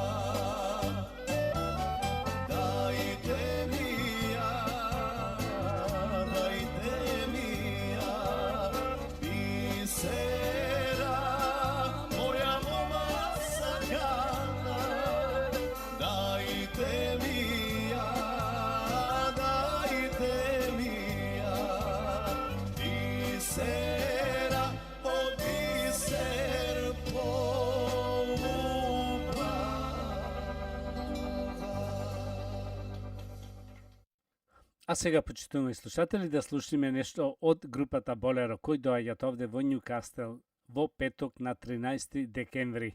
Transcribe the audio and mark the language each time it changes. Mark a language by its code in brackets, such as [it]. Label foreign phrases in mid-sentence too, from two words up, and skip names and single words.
[mk] Дајте ми ја, бисера, моја мома сакана. Дајте ми ја, бисера, од бисер А сега, почитуваме слушатели, да слушаме нешто од групата Болеро, кои доаѓаат овде во Њукастел во петок на 13 декември.